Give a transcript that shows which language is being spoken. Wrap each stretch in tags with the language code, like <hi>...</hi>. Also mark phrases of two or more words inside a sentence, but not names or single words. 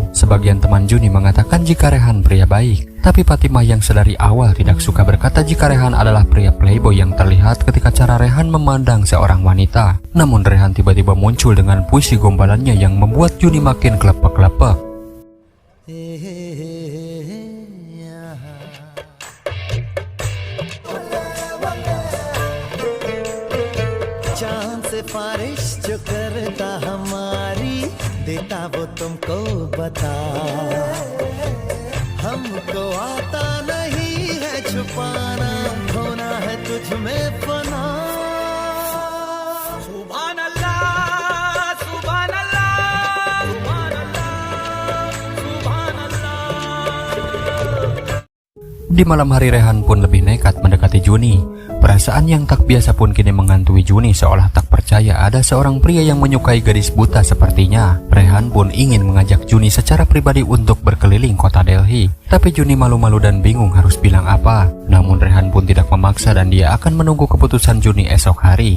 <id>Sebagian teman Juni mengatakan jika Rehan pria baik. Tapi Fatimah yang sedari awal tidak suka berkata jika Rehan adalah pria playboy yang terlihat ketika cara Rehan memandang seorang wanita. Namun Rehan tiba-tiba muncul dengan puisi gombalannya yang membuat Juni makin kelepek-kelepek.</id> <hi>सिफारिश जो करता हमारी देता वो तुमको बता हमको आता नहीं है छुपाना होना है तुझ में फना</hi> <ar>سبحان الله سبحان الله سبحان الله سبحان الله.</ar> <id>Di malam hari Rehan pun lebih nekat mendekati Juni. Perasaan yang tak biasa pun kini menghantui Juni seolah tak percaya ada seorang pria yang menyukai gadis buta sepertinya. Rehan pun ingin mengajak Juni secara pribadi untuk berkeliling kota Delhi. Tapi Juni malu-malu dan bingung harus bilang apa. Namun Rehan pun tidak memaksa dan dia akan menunggu keputusan Juni esok hari.</id>